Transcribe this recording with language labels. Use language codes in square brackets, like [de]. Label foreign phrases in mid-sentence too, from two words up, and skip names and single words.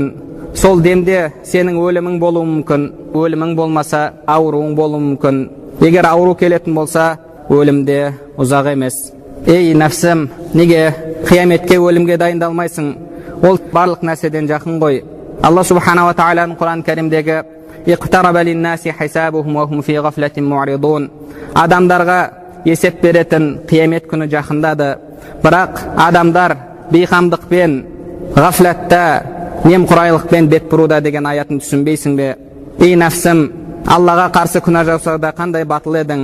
[kk] Сол демде сенің өлімің болуы мүмкін. Өлімің болмаса, ауруың болуы мүмкін. Егер ауру келетін болса, өлім де ұзақ емес. Ей нәпсім, неге қияметке, өлімге дайындалмайсың? Ол барлық нәрседен жақын ғой. Алла субхана ва тағаланың Құран кәрімдегі [ar] اقترب للناس حسابهم وهم في غفلة معرضون. [kk] Адамдарға есеп беретін қиямет күні жақындады. Бірақ адамдар бейқамдықпен, ғафлатта, немқұрайлықпен бет бұруда деген аятын түсінбейсің бе? Ей нәпсім, Аллаға қарсы күнә жасауда қандай батыл едің?